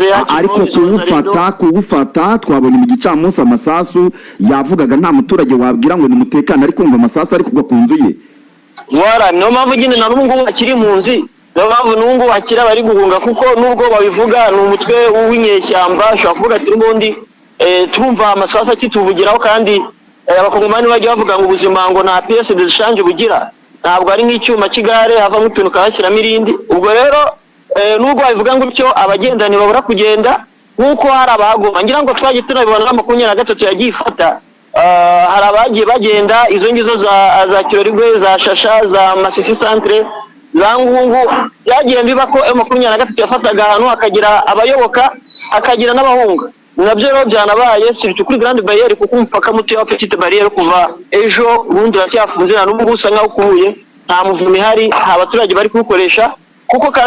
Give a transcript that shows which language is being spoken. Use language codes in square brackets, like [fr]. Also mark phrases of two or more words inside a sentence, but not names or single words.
[rw] ariko kuwufata twabonye mu gicamunsi amasasu yavugaga nta muturage wabwira ngo ni mutekane ariko umva amasasu ari kugwa ku nzu ye niyo mpamvu nyine na n'ubu ngubu akiri impunzi niyo mpamvu n'ubu ngubu hakiri abari guhunga kuko nubwo babivuga ni umutwe w'inyeshyamba ushobora kuvuga ati n'ubundi turumva amasasu akituvugiraho kandi abakongomani bajya bavuga ngo ubuzima ngo nta [fr] pièce de change [rw] bugira ntabwo ari nk'icyuma cy'igare havamo ikintu ukahashyiramo irindi ubwo rero nubwo babivuga ngo bityo abagenda ntibabura kugenda nk'uko hari abahagoma ngira ngo twagiye tunabibona na 23 yagiye ifata hari abagiye bagenda izo ngizo za Kirorigwe za Shasha za Masisi Centre za Ngungu byagiye biba ko 23 yafataga ahantu hakagira abayoboka hakagira n'abahunga nabyo rero byanabaye siricyo kuri Grande Barriere kuko umupaka muto wa Petite Barriere kuva ejo ubundi uracyafunze na n'ubu gusa nkaho ukuye nta muvumi hari abaturage bari kukoresha kuko kandi